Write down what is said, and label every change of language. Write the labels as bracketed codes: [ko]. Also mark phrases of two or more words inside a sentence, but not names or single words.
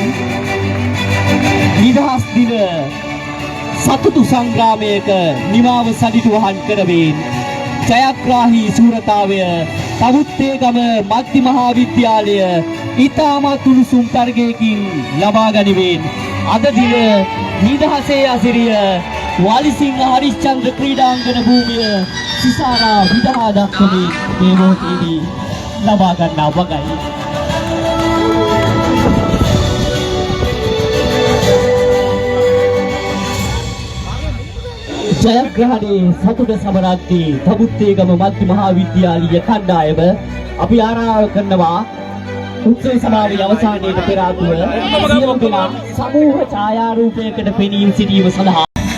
[si] නිදහස් දින සතුටු සංග්‍රාමයක නිමාව සනිටුවහන් කරමින් ජයග්‍රාහී ශූරතාවය තමුත්තේගම මධ්‍ය මහාවිද්‍යාලය ඉතාමත් උණුසුම් තරගයකින් ලබා ගනිමින් අද දින නිදහසේ අසිරිය වාලිසිංහ හරිශ්චන්ද්‍ර ක්‍රීඩාංගණ භූමිය සිසාරා විධා दක්වමින් මේ මොහොතේදී ලබා ගන්නා වගයි. ජයග්‍රහණයේ සතුට සමරද්දී තමුත්තේගම මධ්‍ය මහා විද්‍යාලීය කණ්ඩායම අපි ආරාධනා කරනවා උත්සව සමාරෝහයේ අවසානයේට පෙර ආතුව සියලු දෙනා සමූහ ඡායාරූපයකට පෙනී සිටීම සඳහා